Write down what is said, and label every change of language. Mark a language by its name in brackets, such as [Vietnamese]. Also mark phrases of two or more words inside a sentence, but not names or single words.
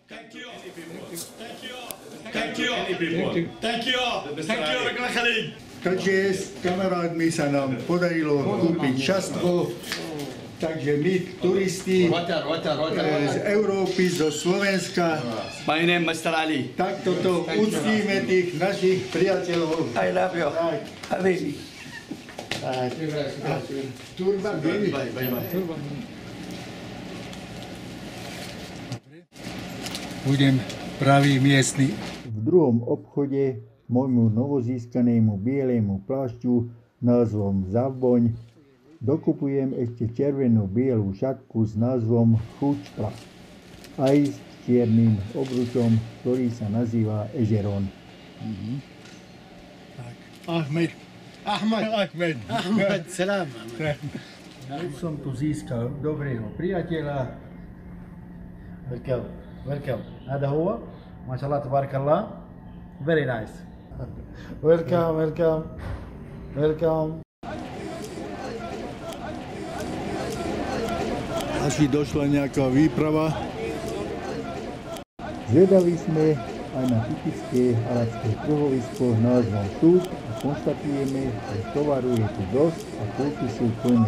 [Slovak] Takže s kamarádmi sa nám podarilo kúpiť šastko. Takže my, turisti z Európy, zo Slovenska, [English] My name Mr. Ali. [Slovak] tak toto uctíme tých našich priateľov. [English] I love you. Habibi. [Slovak] Turban, budem pravý miestny. V druhom obchode môjmu novozískanému bielému plášťu názvom Zavboň dokupujem ešte červeno-bielú šatku s názvom Chučpa, aj s čiernym obručom, ktorý sa nazýva Ežeron. Ahmed, salam. Už som tu získal dobrého priateľa. [English] Welcome. [Arabic] هذا هو ما شاء الله تبارك الله. [English] Very nice. Welcome. [Slovak] Asi došla nejaká výprava. Zvedaví sme aj na typické arabské trhovisko názvom Súk a konštatujeme, že tovaru je tu dosť a kúpy sú plné.